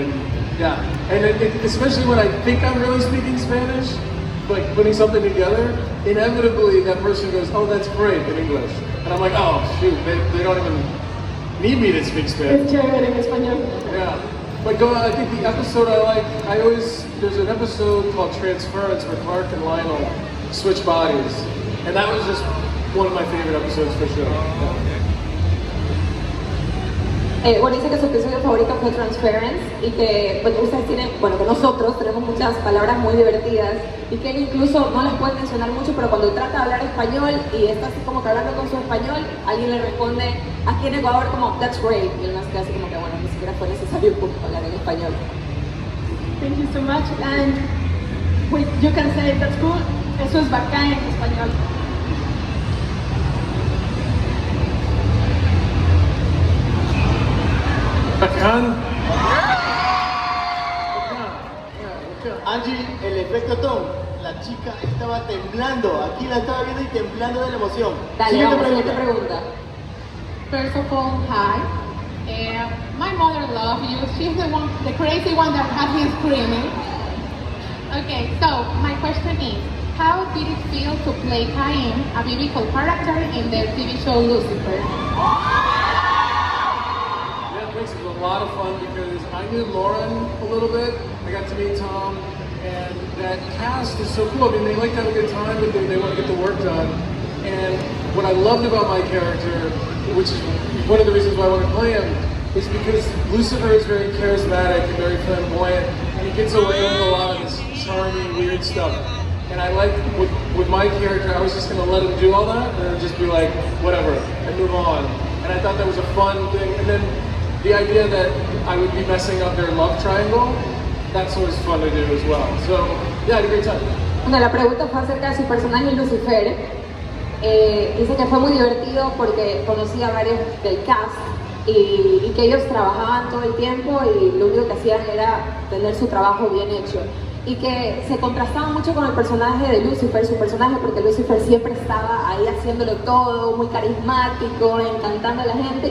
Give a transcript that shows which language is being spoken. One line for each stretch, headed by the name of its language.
English: And yeah, and especially when I think I'm really speaking Spanish, like putting something together, inevitably that person goes, "Oh, that's great" in English, and I'm like, "Oh shoot, they don't even need me to speak Spanish." Yeah. But I think the episode I like, there's an episode called Transference where Clark and Lionel switch bodies. And that was just one of my favorite episodes for sure.
Spanish: Bueno, dice que su episodio favorito fue Transference y que ustedes tienen, que nosotros tenemos muchas palabras muy divertidas y que él incluso no las puede mencionar mucho, pero cuando trata de hablar español y está así como que hablando con su español, alguien le responde aquí en Ecuador como
English: that's great
Spanish: y él no se queda así como que bueno, ni siquiera fue necesario hablar en español.
English: Thank you so much. And you can say that's cool.
Spanish: Eso es bacán en español. Bacán. Angie, el efecto Tom, la chica estaba temblando, aquí la estaba viendo y temblando de la emoción. Dale, vamos, siguiente pregunta.
English: First of all, hi. My mother loves you. She's the crazy one that had me screaming. Okay, so my question is, how did it feel to play Cain, a biblical character in the TV show Lucifer? Yeah, it was a lot of fun because I knew Lauren a little bit. I got to meet Tom, and that cast is so cool. I mean, they like to have a good time, but they want to get the work done. And what I loved about my character, which is one of the reasons why I want to play him, is because Lucifer is very charismatic and very flamboyant, and he gets away with a lot of this charming, weird stuff. And I like, with my character, I was just going to let him do all that, and it would just be like, whatever, and move on. And I thought that was a fun thing. And then the idea that I would be messing up their love triangle that's always fun to do as well. So yeah, I had a great time.
Spanish: Bueno, la pregunta fue acerca de su personaje Lucifer. Dice que fue muy divertido porque conocía a varios del cast y que ellos trabajaban todo el tiempo y lo único que hacían era tener su trabajo bien hecho. Y que se contrastaba mucho con el personaje de Lucifer, su personaje, porque Lucifer siempre estaba ahí haciéndolo todo, muy carismático, encantando a la gente.